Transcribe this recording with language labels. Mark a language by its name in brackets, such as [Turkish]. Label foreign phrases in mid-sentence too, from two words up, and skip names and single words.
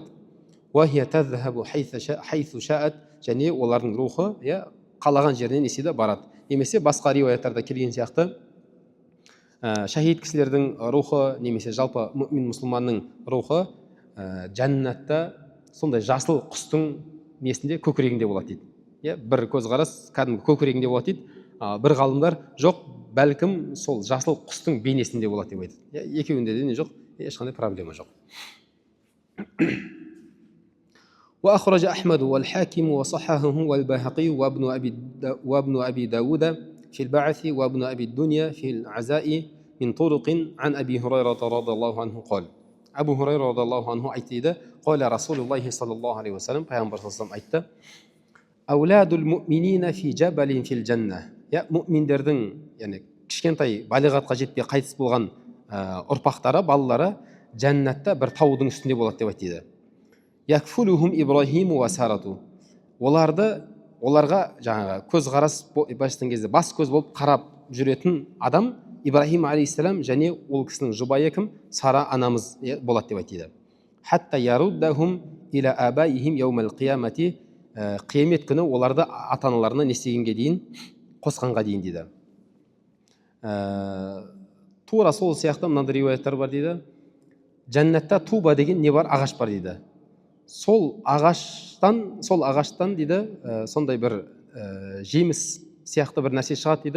[Arabic] وهي تذهب حيث شاءت. [Kazakh] Және олардың рухы қалаған жеріне неседі барады. Немесе басқа риуаяттарда келген сияқты шахид кісілердің рухы, немесе жалпы мүмин мұсылманның рухы жәннатта сондай жасыл құстың несінде, көкірегінде болады дейді. Бір көзқарас кәдімгі көкірегінде болады дейді. Бір ғалымдар жоқ, бәлкім сол жасыл құстың бейнесінде болады деп айтады. Екеуінде де не жоқ, ешқандай проблема жоқ. [Arabic] وأخرج أحمد والحاكم وصححه والبيهقي وابن أبي داود في البعث وابن أبي الدنيا في العزاء من طرق عن أبي هريرة رضي الله عنه قال. أبو هريرة رضي الله عنه أيتيده قال رسول الله صلى الله عليه وسلم پیغمبر صلى الله عليه وسلم أيته أولاد المؤمنين في جبل في الجنة. [Kazakh] Мүминдердің, кішкентай балиғатқа жетпей қайтыс болған ұрпақтары, балалары жәннатта бір таудың үстінде болады деп айтты. [Arabic] يكفلهم إبراهيم وسارة. [Kazakh] Оларға жаңағы көзқарас бастан кезде бас көз болып қарап жүретін адам Ибрахим алейхиссалам және ол кісінің жұбайы кім? Сара анамыз болады деп айтты. [Arabic] حتى يردهم إلى آبائهم يوم القيامة. [Kazakh] Қиямет күні оларды ата-аналарына не істегенге дейін, қосқанға дейін дейді. Тура сол сияқты мынандай риуаяттар бар дейді. Жәннатта туба деген не бар? Ағаш бар дейді. Сол ағаштан дейді, сондай бір жеміс сияқты бір нәрсе шығады дейді.